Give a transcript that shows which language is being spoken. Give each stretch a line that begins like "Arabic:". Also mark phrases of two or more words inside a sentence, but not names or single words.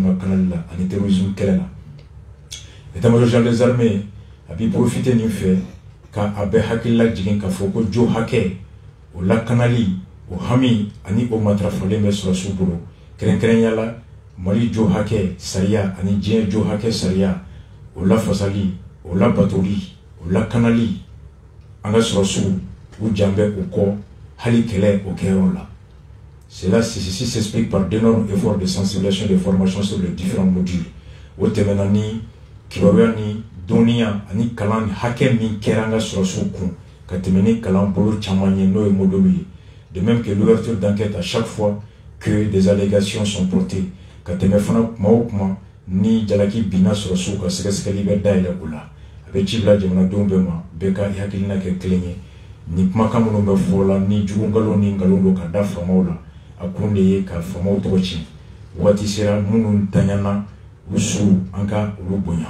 Bambara: ka kanali la ani terrorisme kɛlɛ la
French: état-major général des armées
Bambara: a b'i profiter nin fɛ ka a bɛɛ hakili lajigin k'a fɔ ko jo hakɛ o lakanali o hami ani o matarafalen bɛ sɔrɔsiw bolo kɛrɛnkɛrɛnya la mali jo hakɛ sariya ani diɲɛ jo hakɛ sariya o lafasali o labatoli o lakanali an ka sɔrɔsiw u jan bɛ o kɔ hali kɛlɛ o kɛyɔrɔ la.
French: Cela s'explique par d'énormes efforts de sensibilisation et de formation sur les différents modules.
Bambara: O tɛmɛna ni kibaruya ni dɔnniya ani kalan hakɛ min kɛra an ka sɔrɔsiw kun ka tɛmɛ ni kalan bolo caman ye n'o ye modulu ye.
French: De même que l'ouverture d'enquête à chaque fois que des allégations sont portées
Bambara: ka tɛmɛ fana kuma o kuma ni jalaki binna sɔrɔsiw ka sɛgɛsɛgɛli bɛ dayɛlɛ o la. A bɛ ci bila jamanadenw bɛɛ ma bɛɛ ka hakilina kɛ kelen ye. Ni kumakan minnu bɛ fɔ la ni jugu nkalon ni nkalon don ka da faamaw la a kun de ye ka faamaw tɔgɔ tiɲɛ waati sera minnu tanyana u su an ka olu bonya.